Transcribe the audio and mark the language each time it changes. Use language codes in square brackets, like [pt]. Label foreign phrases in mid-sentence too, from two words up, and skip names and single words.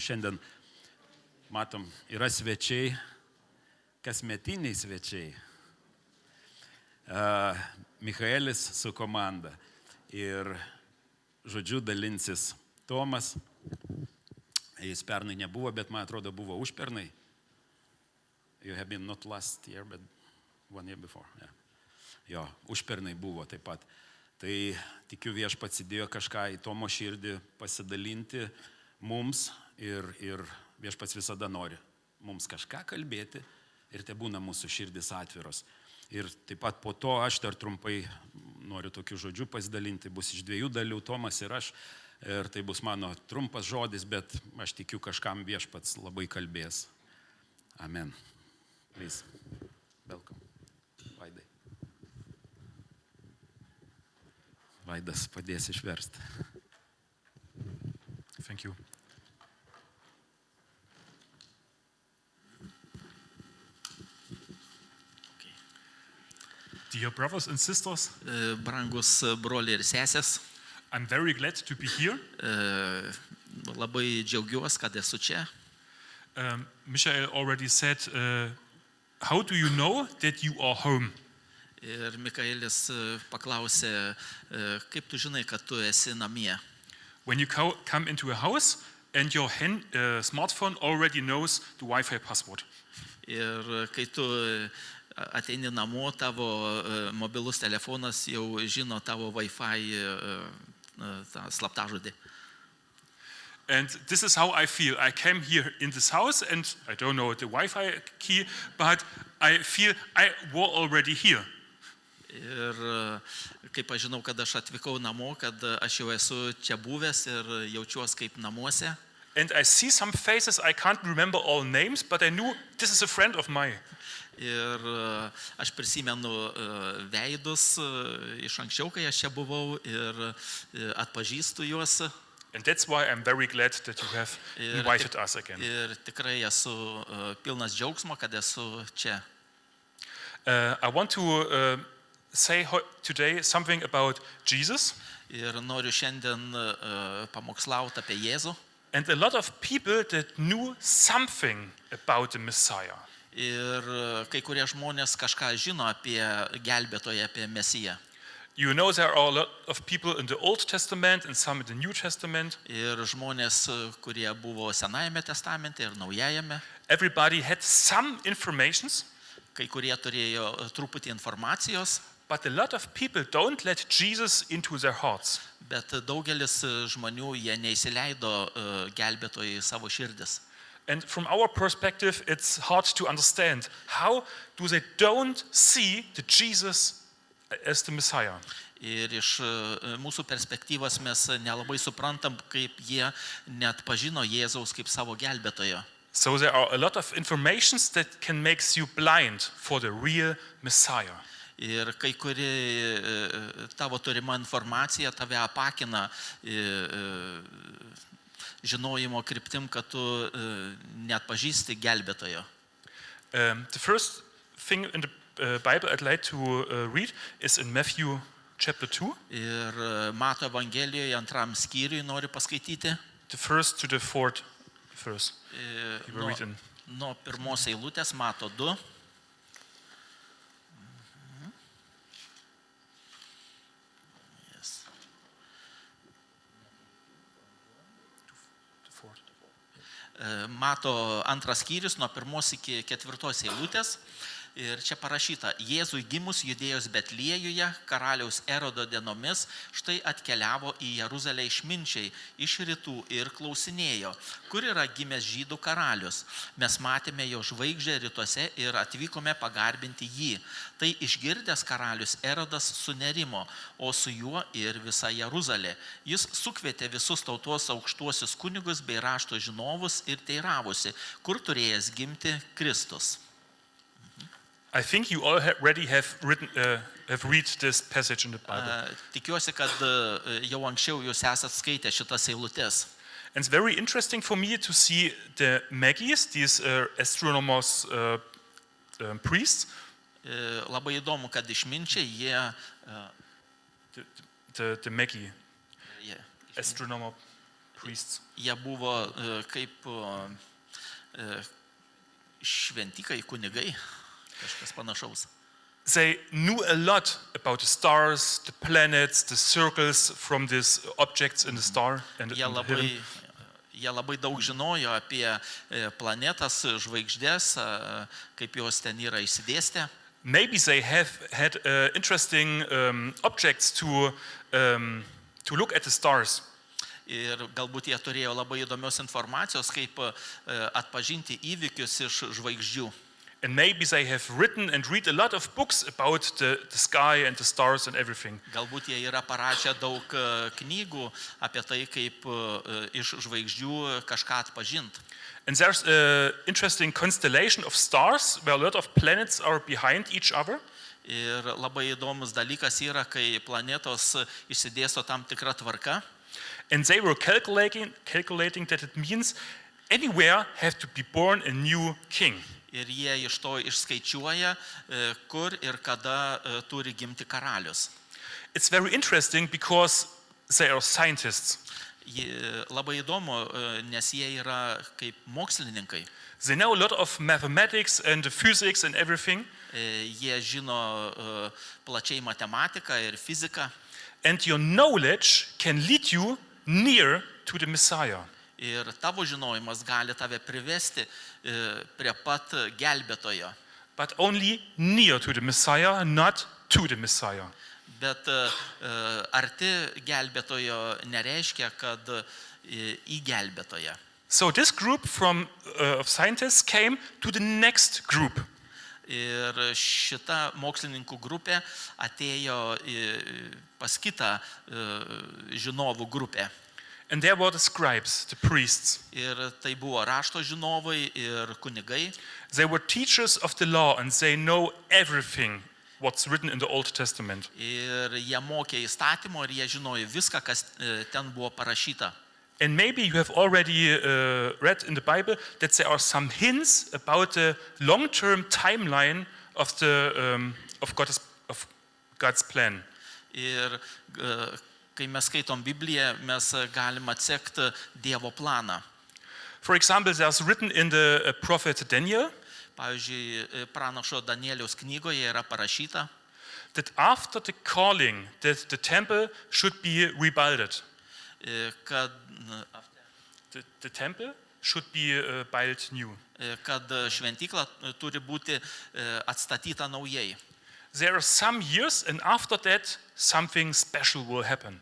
[lt] Šiandien, matom, yra svečiai, kasmetiniai svečiai. Michaelis su komanda. Ir žodžiu dalinsis Tomas. Jis pernai nebuvo, bet man atrodo buvo užpernai. [en] You have been not last year, but 1 year before. Yeah. [lt] Jo, užpernai buvo taip pat. Tai tikiu viešpats įdėjo kažką į Tomo širdį pasidalinti mums ir viešpats visada nori mums kažką kalbėti ir tai būna mūsų širdis atviros. Ir taip pat po to aš dar trumpai noriu tokių žodžių pasidalinti, bus iš 2 dalių, Tomas ir aš. Ir tai bus mano trumpas žodis, bet aš tikiu kažkam viešpats labai kalbės. [en] Amen. Please. Welcome. [lt] Vaidai. Vaidas padės išversti. [en] Thank you. Dear brothers and sisters, [lt] Brangus broliai ir sesės, [en] I'm very glad to be here. [lt] Labai džiaugiuosi, kad esu čia. [en] Michael already said, how do you know that you are home? [lt] Ir Mikaelis paklausė, kaip tu žinai, kad tu esi namie. [en] When you come into a house and your smartphone already knows the Wi-Fi password. [lt] Ir kai tu ateini namo, tavo mobilus telefonas jau žino tavo Wi-Fi slaptažodį. [en] And this is how I feel. I came here in this house and I don't know the Wi-Fi key, but I feel I was already here. [lt] Ir kaip aš žinau, kad aš atvykau namo, kad aš jau esu čia buvęs ir jaučiuosi kaip namuose. [en] And I see some faces, I can't remember all names, but I knew this is a friend of mine. [lt] Ir aš prisimenu veidus iš anksčiau, kai aš čia buvau ir atpažįstu juos. [en] And that's why I'm very glad that you have invited us again. [lt] Ir tikrai esu pilnas džiaugsmo, kad esu čia. [en] I want to say today something about Jesus. [lt] Ir noriu šiandien pamokslauti apie Jėzų. [en] And a lot of people that knew something about the Messiah. [lt] Ir kai kurie žmonės kažką žino apie gelbėtoją, apie Mesiją. [en] You know there are a lot of people in the Old Testament and some in the New Testament. [lt] Ir žmonės, kurie buvo Senajame testamente ir Naujajame. [en] Everybody had some informations. [lt] Kai kurie turėjo truputį informacijos. [en] But a lot of people don't let Jesus into their hearts. [lt] Bet daugelis žmonių jie neįsileido gelbėtojai savo širdis. [en] And from our perspective, it's hard to understand how do they don't see the Jesus as the Messiah. [lt] Ir iš mūsų perspektyvos mes nelabai suprantam, kaip jie net pažino Jėzaus kaip savo gelbėtojo. [en] So there are a lot of informations that can make you blind for the real Messiah. [lt] Ir kai kuri tavo turima informacija tave apakina žinojimo kryptim, kad tu net pažįsti gelbėtojo. [en] The first thing in the Bible I'd like to read is in Matthew chapter 2. [lt] Ir Mato Evangelijoje 2 skyriui noriu paskaityti. [en] The first to the fourth verse. You will [lt] Nuo, [en] read in. [lt] nuo pirmos eilutės Mato 2. [en] Yes. The fourth. [lt] Mato 2 skyrius nuo 1 iki 4 eilutės. Ir čia parašyta, Jėzui gimus Judėjos Betliejuje, karaliaus Erodo dienomis, štai atkeliavo į Jeruzalę išminčiai iš rytų ir klausinėjo, kur yra gimęs žydų karalius. Mes matėme jo žvaigždę rytuose ir atvykome pagarbinti jį. Tai išgirdęs karalius Erodas sunerimo, o su juo ir visa Jeruzalė. Jis sukvietė visus tautos aukštuosius kunigus bei rašto žinovus ir teiravosi, kur turėjęs gimti Kristus. [en] I think you already have read this passage in the Bible. [lt] Tikiuosi, kad jau anksčiau jūs esat skaitę šitas eilutes. [en] And it's very interesting for me to see the Magi's, these astronomers, priests. [lt] Labai įdomu, kad išminčiai jie [en] The Magi, astronomer priests. [lt] jie buvo kaip šventikai, kunigai, kažkas panašaus. [en] They knew a lot about the stars, the planets, the circles from these objects in the star and in the heaven. [lt] Jie labai daug žinojo apie planetas, žvaigždės, kaip jos ten yra išsidėstę. [en] Maybe they have had interesting objects to look at the stars. [lt] Ir galbūt jie turėjo labai įdomios informacijos, kaip atpažinti įvykius iš žvaigždžių. [en] And maybe they have written and read a lot of books about the sky and the stars and everything. [lt] Galbūt jie yra parašę daug knygų apie tai, kaip iš žvaigždžių kažką atpažinti. [en] And there's an interesting constellation of stars where a lot of planets are behind each other. [lt] Ir labai įdomus dalykas yra, kai planetos išsidėsto tam tikrą tvarką. [en] And they were calculating that it means anywhere have to be born a new king. [lt] Ir jie iš to išskaičiuoja, kur ir kada turi gimti karalius. [en] It's very interesting because they are scientists. [lt] Labai įdomu, nes jie yra kaip mokslininkai. [en] They know a lot of mathematics and physics and everything. [lt] Jie žino plačiai matematiką ir fiziką. [en] And your knowledge can lead you near to the Messiah. [lt] Ir tavo žinojimas gali tave privesti prie pat gelbėtojo. [en] But only near to the Messiah, not to the Messiah. [lt] Bet arti gelbėtojo nereiškia, kad į gelbėtoją. [en] So this group of scientists came to the next group. [lt] Ir šita mokslininkų grupė atėjo pas kitą žinovų grupę. [en] And there were the scribes, the priests. [lt] Ir tai buvo rašto žinovai ir kunigai. [en] They were teachers of the law and they know everything what's written in the Old Testament. [lt] Ir jie mokė įstatymo ir jie žinojo viską, kas ten buvo parašyta. [en] And maybe you have already read in the Bible that there are some hints about the long-term timeline of God's plan. [lt] Ir kai mes skaitom Bibliją, mes galim atsekti Dievo planą. [en] For example, there's written in the prophet Daniel. [lt] Pavyzdžiui, pranašo Danieliaus knygoje yra parašyta, [en] that after the calling that the temple should be rebuilt. [lt] kad [en] The temple should be built new. [lt] kad šventykla turi būti atstatyta naujai. [en] There are some years and after that something special will happen.